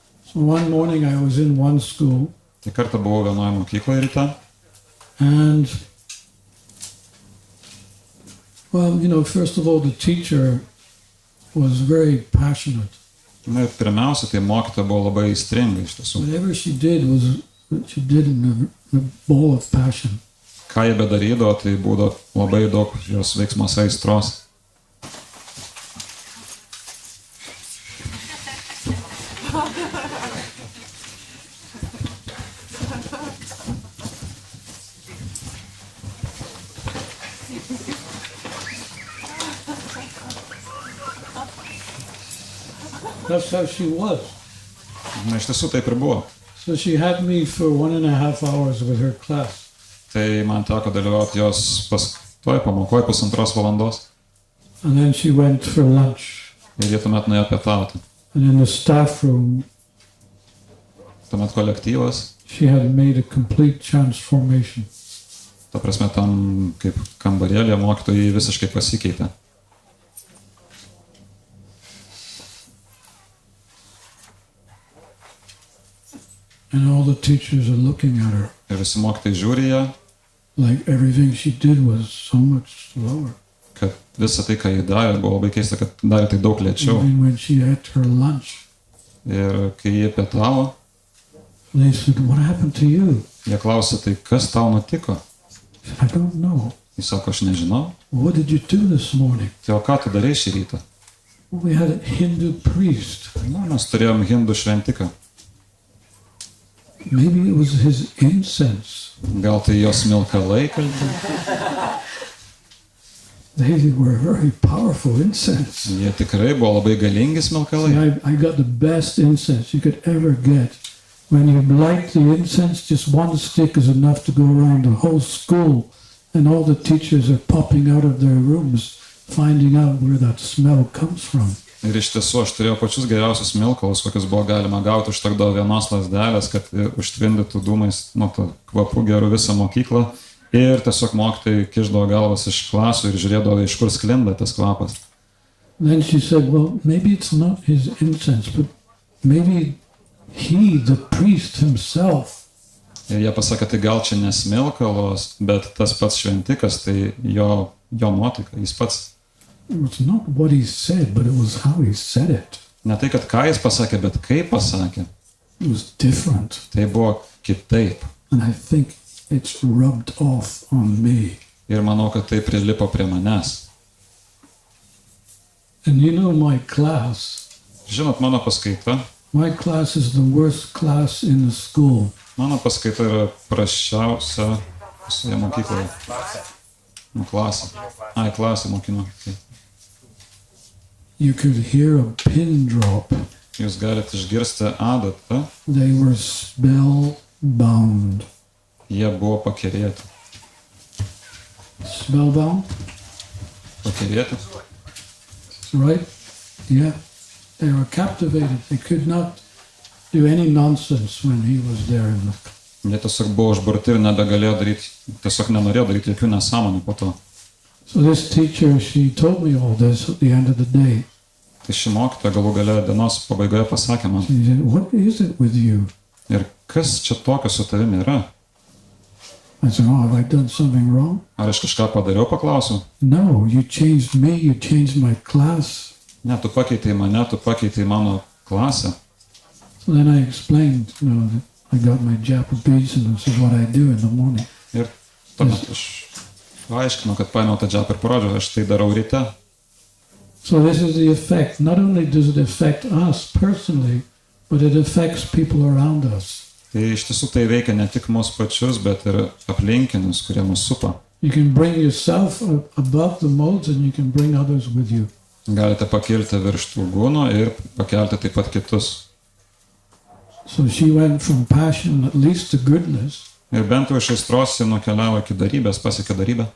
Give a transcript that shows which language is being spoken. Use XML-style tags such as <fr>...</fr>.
<en>So one morning I was in one school.</en> <lt>Tai kartą buvau vienoje mokykloje ryte.</lt> <en>And, first of all, the teacher was very passionate.</en> <lt>Na ir pirmiausia, tai mokytoja buvo labai aistringa iš tiesų.</lt> <en>Whatever she did she did in a ball of passion.</en> <lt>Ką jie bedarydavo, tai būdavo labai daug jos veiksmuose aistros.</lt> <en>That's how she was.</en> <lt>Na, iš tiesų taip ir buvo.</lt> <en>So she had me for 1.5 hours with her class.</en> <lt>Tai man teko dalyvauti jos toj pamokoje 1,5 valandos.</lt> <en>And then she went for lunch.</en> <lt>Ir jie tuomet nuėjo pietauti.</lt> <en>And in the staff room,</en> <lt>tuomet kolektyvas.</lt> <en>She had made a complete transformation.</en> <lt>Ta prasme, tam kaip kambarėlė mokytojai visiškai pasikeitė.</lt> <en>And all the teachers are looking at her.</en> <lt>Ir visi mokytojai žiūri ją.</lt> <en>Like everything she did was so much slower.</en> <lt>Kad visa tai, ką jį darė, buvo labai keista, kad darė tai daug lėčiau.</lt> <en>Even when she ate her lunch.</en> <lt>Ir kai jie pietavo,</lt> <en>they said, "What happened to you?"</en> <lt>Jie klausė, tai kas tau nutiko?</lt> <en>I don't know.</en> <lt>Jis sako, aš nežinau.</lt> <en>What did you do this morning?</en> <lt>Tai o ką tu darei šį rytą?</lt> <en>We had a Hindu priest.</en> <lt>Na, mes turėjom hindų šventiką.</lt> <en>Maybe it was his incense.</en> <lt>Gal tai jos smilkalai kalbėjo?</lt> <en>They were very powerful incense.</en> <lt>Jie tikrai buvo labai galingi smilkalai.</lt> <en>See, I got the best incense you could ever get. When you light the incense, just one stick is enough to go around the whole school, and all the teachers are popping out of their rooms, finding out where that smell comes from.</en> <lt>Ir iš tiesų aš turėjau pačius geriausius smilkalus, kokius buvo galima gauti, užtekdavo vienos lazdelės, kad užtvindytų dūmais, kvapu gerų visą mokyklą. Ir tiesiog mokytojai kišdavo galvas iš klasių ir žiūrėdavo, iš kur sklinda tas kvapas.</lt> <en>Then she said, well, maybe it's not his incense, but maybe he, the priest himself.</en> <lt>Ir jie pasakė, tai gal čia nesmilkalos, bet tas pats šventikas, tai jo nuotaika, jis pats.</lt> <en>It was not what he said, but it was how he said it.</en> <lt>Ne tai, kad ką jis pasakė, bet kaip pasakė.</lt> <en>It was different.</en> <lt>Tai buvo kitaip.</lt> <en>And I think it's rubbed off on me.</en> <lt>Ir manau, kad tai prilipo prie manęs.</lt> <en>And my class.</en> <lt>Žinot, mano paskaita.</lt> <en>My class is the worst class in the school.</en> <lt>Mano paskaita yra prasčiausia visoje mokykloje. Klasė. Klasė mokino.</lt> <en>You could hear a pin drop.</en> <lt>Jūs galite išgirsti adatą.</lt> <en>They were spellbound.</en> <lt>Jie buvo pakerėti.</lt> <en>Spellbound?</en> <lt>Pakerėti.</lt> <en>Right? Yeah. They were captivated. They could not do any nonsense when he was there in the...</en> <lt>Jie tiesiog buvo užburti ir nebegalėjo daryti, tiesiog nenorėjo daryti jokių nesąmonių po to.</lt> <en>So this teacher, she told me all this at the end of the day.</en> <lt>Tai ši mokytoja galų gale dienos pabaigoje pasakė man.</lt> <en>She said, what is it with you?</en> <lt>Ir kas čia tokio su tavimi yra?</lt> <en>I said, oh, have I done something wrong?</en> <lt>Ar aš kažką padariau, paklausiu.</lt> <en>No, you changed me, you changed my class.</en> <lt>Ne, tu pakeitei mane, tu pakeitei mano klasę.</lt> <en>So then I explained, that I got my japa beads and this is what I do in the morning.</en> <lt>Ir tuomet aš paaiškinau, kad paėmiau tą džapą ir parodžiau, aš tai darau ryte.</lt> <en>So this is the effect. Not only does it affect us personally, but it affects people around us.</en> <lt>Tai iš tiesų tai veikia ne tik mus pačius, bet ir aplinkinius, kurie mus supa.</lt> <en>You can bring yourself above the modes and you can bring others with you.</en> <lt>Galite pakilti virš tų gūnų ir pakelti taip pat kitus.</lt> <en>So she went from passion at least to goodness.</en> <lt>Ir bent jau iš aistros ji nukeliavo iki darybės, pasiekė darybę.</lt>